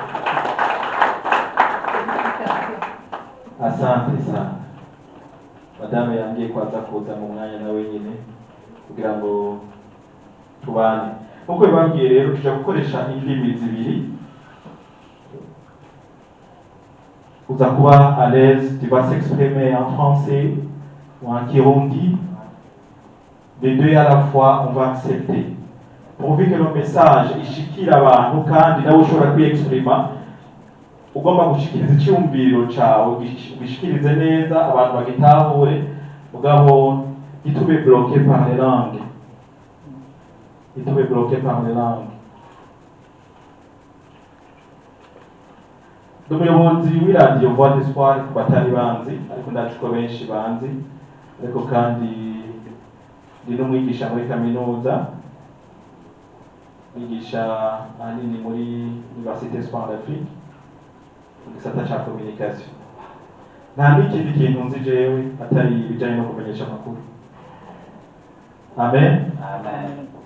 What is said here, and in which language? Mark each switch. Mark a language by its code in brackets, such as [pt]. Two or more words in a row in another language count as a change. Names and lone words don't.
[sw] Asante sana. [rn] Madame yambwiye ko aza kuza mu mwanya nawe nyine kugira ngo tubane. Uko bibabwiye rero tuja gukoresha indimi zibiri. Uza kuba [fr] à l'aise, tu vas s'exprimer en français ou en kirundi. Les deux à la fois, on va accepter. Pourvu que le message [rn] ishikira abantu kandi nawe ushobora kwiyexprima, ugomba gushikiriza icyumviro cyawe, ugishikirize neza abantu bagitahure, mugabo ntitube [fr] bloqué par les langues. Ntitube bloqué par les langues. [rn] Umuyobozi w'iradiyo Voix d'Espoir ku batari banzi, ariko ndazi ko benshi banzi, ariko kandi ndi n'umwigisha muri kaminuza, mwigisha ahanini muri Université Espoir d'Afrique mu gisata cya communication. Nta n'ikindi kintu nzi jewe atari ibijyanye no kumenyesha amakuru. Amen. Amen.